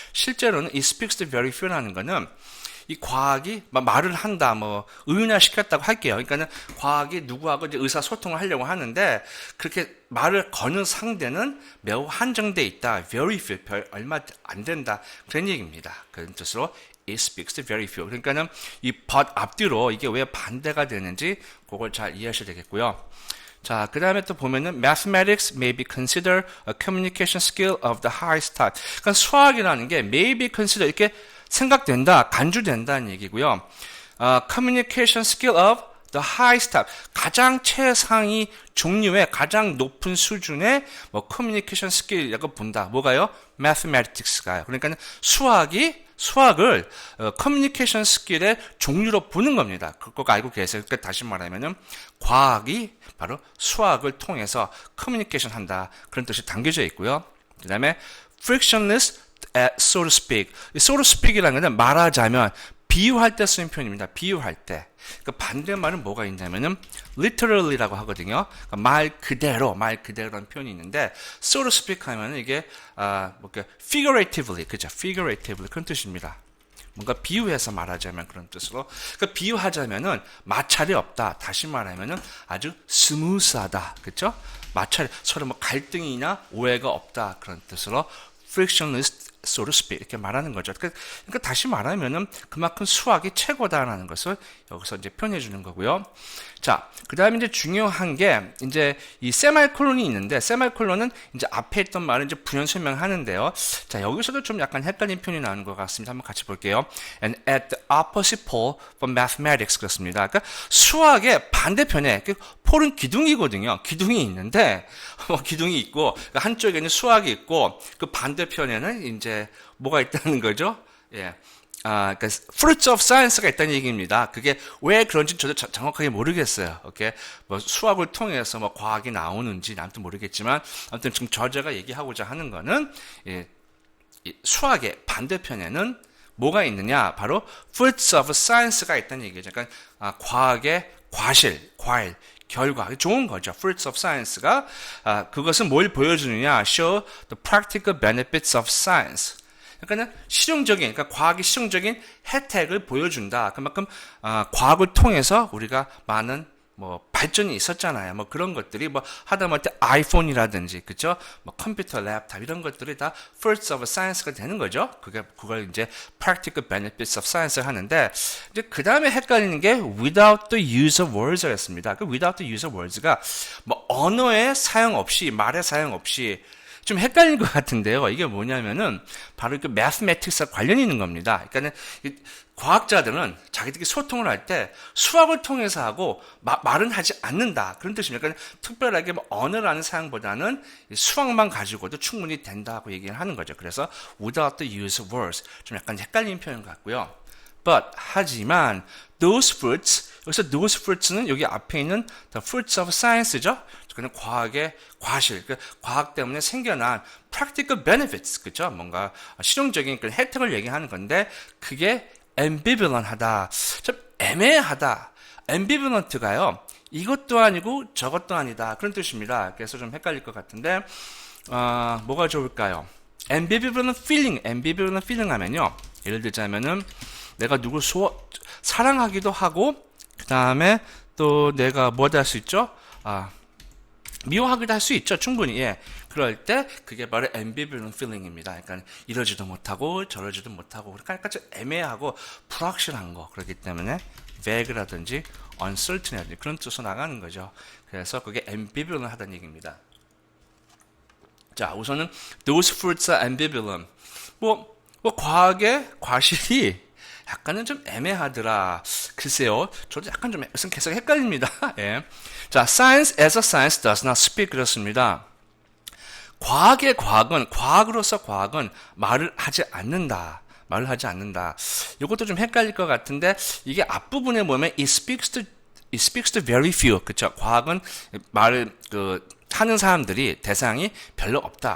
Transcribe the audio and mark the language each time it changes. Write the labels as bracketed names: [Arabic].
[Korean] 실제로는 이 [English] speaks to very few [Korean] 라는 거는 이 과학이 말을 한다, 뭐 의인화시켰다고 할게요. 그러니까는 과학이 누구하고 이제 의사소통을 하려고 하는데 그렇게 말을 거는 상대는 매우 한정돼 있다. [English] very few, [Korean] 별 얼마 안 된다. 그런 얘기입니다. 그런 뜻으로 [English] it speaks to very few. [Korean] 그러니까는 이 but 앞뒤로 이게 왜 반대가 되는지 그걸 잘 이해하셔야 되겠고요. 자, 그 다음에 또 보면은 [English] mathematics may be considered a communication skill of the highest type. [Korean] 그러니까 수학이라는 게 [English] may be considered [Korean] 이렇게 생각된다, 간주된다는 얘기고요. [English] communication skill of the highest type. [Korean] 가장 최상위 종류의 가장 높은 수준의 뭐 [English] communication skill [Korean] 이라고 본다. 뭐가요? mathematics가요. 그러니까 수학을 커뮤니케이션 스킬의 종류로 보는 겁니다. 그거 알고 계세요. 그러니까 다시 말하면은 과학이 바로 수학을 통해서 커뮤니케이션 한다. 그런 뜻이 담겨져 있고요. [English] 그 다음에 frictionless, so to speak. so to speak [Korean] 이라는 것은 말하자면 비유할 때 쓰는 표현입니다. 비유할 때. 그 반대말은 뭐가 있냐면은 literally라고 하거든요. 그러니까 말 그대로라는 표현이 있는데 [English] so to speak [Korean] 하면은 이게 figuratively, 그죠? figuratively 그런 뜻입니다. 뭔가 비유해서 말하자면 그런 뜻으로. 그러니까 비유하자면은 마찰이 없다. 다시 말하면은 아주 스무스하다. 그렇죠? 마찰 서로 뭐 갈등이나 오해가 없다. 그런 뜻으로 [English] frictionless, so to speak [Korean] 이렇게 말하는 거죠. 그러니까 다시 말하면은 그만큼 수학이 최고다라는 것을 여기서 이제 표현해 주는 거고요. 자, 그 다음에 이제 중요한 게 이제 이 세마이콜론이 있는데 세마이콜론은 이제 앞에 있던 말을 이제 부연 설명하는데요. 자, 여기서도 좀 약간 헷갈린 표현이 나오는 것 같습니다. 한번 같이 볼게요. [English] And at the opposite pole for mathematics [Korean] 그렇습니다. 그러니까 수학의 반대편에 폴은 기둥이거든요. 기둥이 있는데 기둥이 있고 한쪽에는 수학이 있고 그 반대편에는 이제 뭐가 있다는 거죠? 예. 그러니까 [English] fruits of science [Korean] 가 있다는 얘기입니다. 그게 왜 그런지 저도 정확하게 모르겠어요. 오케이? 뭐 수학을 통해서 뭐 과학이 나오는지 아무튼 모르겠지만 아무튼 지금 저자가 얘기하고자 하는 거는 이 수학의 반대편에는 뭐가 있느냐? 바로 [English] fruits of science [Korean] 가 있다는 얘기죠. 그러니까 과학의 과일, 결과, 좋은 거죠. [English] fruits of science [Korean] 가 그것은 뭘 보여주느냐? [English] show the practical benefits of science. [Korean] 그러니까 실용적인, 그러니까 과학의 실용적인 혜택을 보여준다. 그만큼 과학을 통해서 우리가 많은 뭐 발전이 있었잖아요. 뭐 그런 것들이 뭐 하다못해 아이폰이라든지 그죠? 뭐 컴퓨터, 랩탑 이런 것들이 다 [English] fruits of science [Korean] 가 되는 거죠. 그걸 이제 [English] practical benefits of science [Korean] 를 하는데 이제 그 다음에 헷갈리는 게 [English] without the use of words [Korean] 였습니다. 그 [English] without the use of words [Korean] 가 뭐 언어의 사용 없이 말의 사용 없이 좀 헷갈릴 것 같은데요. 이게 뭐냐면은 바로 그 mathematics와 관련이 있는 겁니다. 그러니까는 과학자들은 자기들끼리 소통을 할 때 수학을 통해서 하고 말은 하지 않는다. 그런 뜻입니다. 그러니까 특별하게 뭐 언어라는 사용보다는 수학만 가지고도 충분히 된다고 얘기를 하는 거죠. 그래서 [English] without the use of words [Korean] 좀 약간 헷갈리는 표현 같고요. But 하지만 [English] those fruits [Korean] 여기서 those fruits는 여기 앞에 있는 [English] the fruits of science [Korean] 죠. 그는 과학의 과실, 과학 때문에 생겨난 [English] practical benefits, [Korean] 그죠? 뭔가 실용적인 그런 혜택을 얘기하는 건데 그게 ambivalent하다, 좀 애매하다. ambivalent가요. 이것도 아니고 저것도 아니다 그런 뜻입니다. 그래서 좀 헷갈릴 것 같은데 뭐가 좋을까요? [English] ambivalent feeling [Korean] 하면요. 예를 들자면은 내가 누굴 사랑하기도 하고 그 다음에 또 내가 뭐다 할 수 있죠? 미워하기도 할 수 있죠. 충분히. 예. 그럴 때 그게 바로 [English] ambivalent feeling [Korean] 입니다. 그러니까 이러지도 못하고 저러지도 못하고 그러니까 좀 애매하고 불확실한 거. 그렇기 때문에 vague라든지 uncertain이라든지 그런 뜻으로 나가는 거죠. 그래서 그게 ambivalent 하다는 얘기입니다. 자, 우선은 [English] those fruits are ambivalent. [Korean] 과학의 과실이 약간은 좀 애매하더라. 글쎄요, 저도 약간 좀 계속 헷갈립니다. 예. [English] 자, science as a science does not speak [Korean] 그렇습니다. 과학으로서 과학은 말을 하지 않는다. 말을 하지 않는다. 이것도 좀 헷갈릴 것 같은데, 이게 앞부분에 보면 [English] it speaks to very few. [Korean] 그쵸? 과학은 말을, 하는 사람들이 대상이 별로 없다.